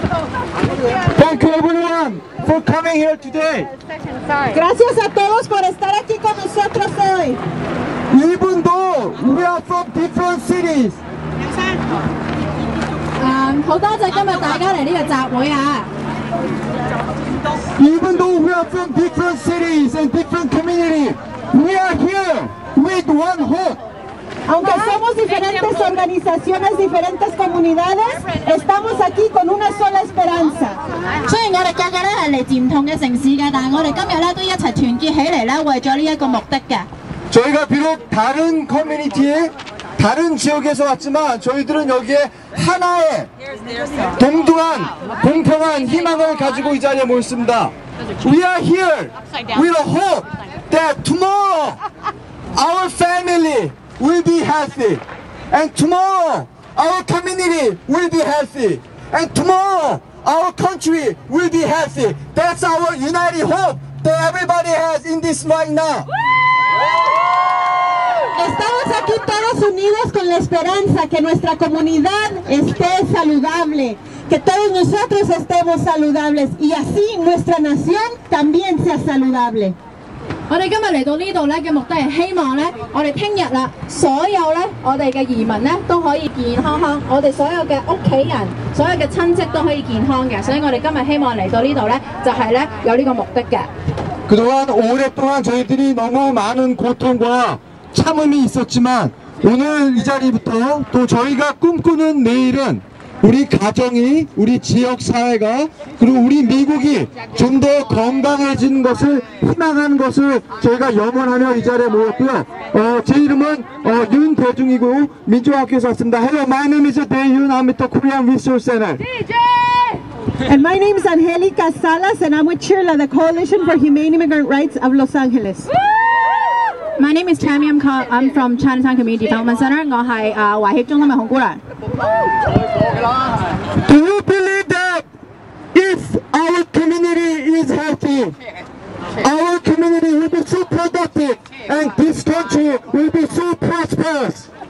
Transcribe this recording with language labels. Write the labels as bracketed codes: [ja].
[en] Thank you everyone for coming here today. [es] Gracias a todos por estar aquí con nosotros hoy. [en] Even though we are from different cities. [yue] 好多謝今日大家嚟呢個集會啊！ [en] Even though we are from different cities and different communities, we are here with one hope. [es] Aunque somos diferentes organizaciones, diferentes comunidades, estamos aquí con una sola esperanza. [yue] 雖然我哋個個咧係嚟自唔同嘅城市嘅，但係我哋今日咧都一齊團結起嚟咧，為咗呢一個目的嘅。 [ko] 저희가 비록 다른 커뮤니티에 다른 지역에서 왔지만 저희들은 여기에 하나의 동등한 공평한 희망을 가지고 이 자리에 모였습니다. [en] We are here with a hope that tomorrow our family will be healthy, and tomorrow our community will be healthy, and tomorrow our country will be healthy. That's our united hope that everybody has in this right now. [es] Estamos aquí todos unidos con la esperanza que nuestra comunidad esté saludable, que todos nosotros estemos saludables y así nuestra nación también sea saludable. [yue] 我哋今日嚟到呢度咧嘅目的係希望咧，我哋聽日啦，所有咧我哋嘅移民咧都可以健健康康，我哋所有嘅屋企人、所有嘅親戚都可以健康嘅，所以我哋今日希望嚟到呢度咧，就係咧有呢個目的嘅。 [ko] 그동안 오랫동안 저희들이 너무 많은 고통과 참음이 있었지만 오늘 이 자리부터 또 저희가 꿈꾸는 내일은 우리 가정이, 우리 지역 사회가, 그리고 우리 미국이 좀 더 건강해지는 것을 희망하는 것을 저희가 염원하며 이 자리에 모였고요. 제 이름은 윤대중이고 민주학교에서 왔습니다. [en] Hello, my name is Daehyun. I'm with the Korean Resource Center. And my name is Angelica Salas and I'm with CHIRLA, the Coalition for Humane Immigrant Rights of Los Angeles. My name is Tammy. I'm from Chinatown Community Development Center. [yue] 我係華協中心嘅紅姑娘。 [en] Do you believe that if our community is healthy, our community will be so productive and this country will be so prosperous?